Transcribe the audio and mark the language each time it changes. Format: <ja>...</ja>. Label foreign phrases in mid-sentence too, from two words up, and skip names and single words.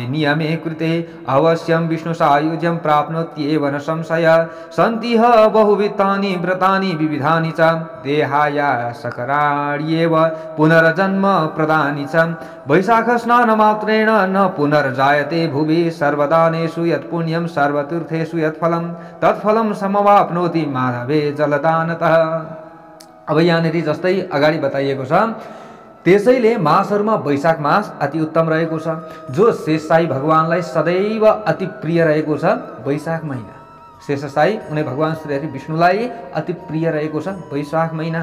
<sa>नियमे कृते अवश्यं विष्णु सायुज्यं प्राप्नोत्येव न संशय सन्तिह बहुविधानि व्रतानि विविधानि च देहाय सकराण्येव पुनर्जन्म प्रदानि च वैशाख स्नानमात्रेण न पुनर्जायते भुवि सर्वदानेषु यत् पुण्यं सर्वतीर्थेषु यत् फलं तत्फलं समवाप्नोति माधवे जलदानतः।</sa> <ne>अब यहाँनिर जस्तै अगाडि बताइएको छ, त्यसैले मासहरूमा वैशाख मास अति उत्तम रहेको छ। जो शेषशाही भगवानलाई सदैव अति प्रिय रहेको छ वैशाख महिना, शेषशाही उनी भगवान श्री हरि विष्णुलाई अति प्रिय रहेको छ वैशाख महिना।</ne>